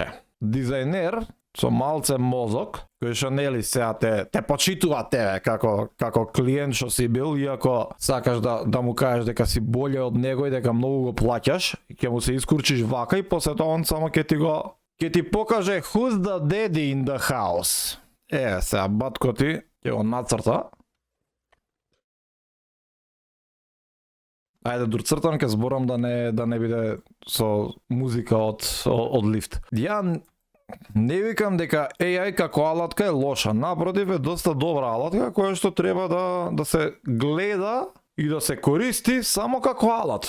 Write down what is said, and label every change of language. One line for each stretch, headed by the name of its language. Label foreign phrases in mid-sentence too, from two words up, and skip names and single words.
Macedonian: Дизајнер со малце мозок, кој што нели сега те почитува тебе како клиент што си бил, иако сакаш да му кажеш дека си боле од него и дека многу го плаќаш, ќе му се искурчиш вака и после тоа он само ќе ти покаже
English: who's the daddy in the house.
Macedonian: Сега батко ти ќе го нацрта. Ајде дурцртам, ќе зборам да не биде со музика од лифт. Ја не викам дека AI како алатка е лоша, напротив е доста добра алатка која што треба да се гледа и да се користи само како алат.